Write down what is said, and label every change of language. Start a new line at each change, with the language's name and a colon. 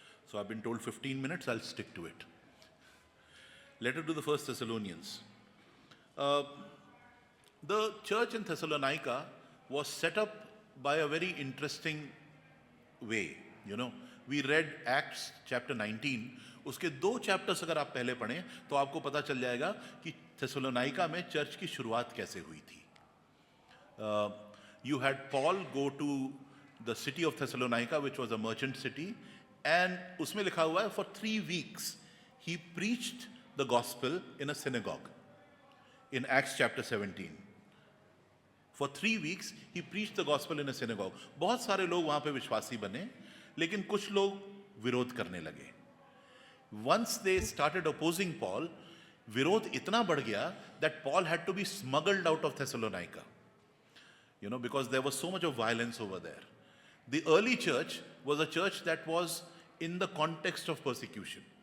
English: So I've been told 15 minutes, I'll stick to it. Letter to the 1 Thessalonians. The church in Thessalonica was set up by a very interesting way. We read Acts chapter 19.
Hindi: उसके 2 chapters अगर आप पहले पढ़ें तो आपको पता चल जाएगा कि थेसलोनाइका में चर्च की शुरुआत कैसे हुई थी.
English: You had Paul go to the city of Thessalonica, which was a merchant city, and
Hindi: उसमें लिखा हुआ है
English: for 3 weeks he preached the gospel in a synagogue in Acts chapter 17. For 3 weeks he preached the gospel in a synagogue.
Hindi: बहुत सारे लोग वहाँ पे विश्वासी बने, लेकिन कुछ लोग विरोध करने लगे.
English: Once they started opposing Paul,
Hindi: विरोध इतना बढ़ गया
English: that Paul had to be smuggled out of Thessalonica, because there was so much of violence over there. The early church was a church that was in the context of persecution.